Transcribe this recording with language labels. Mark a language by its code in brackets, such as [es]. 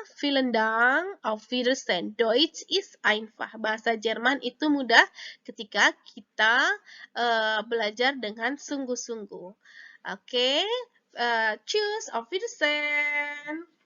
[de] Vielen Dank, auf Wiedersehen. Deutsch ist einfach. [id] Bahasa Jerman itu mudah ketika kita belajar dengan sungguh-sungguh. [de] Oke, tschüss, auf Wiedersehen.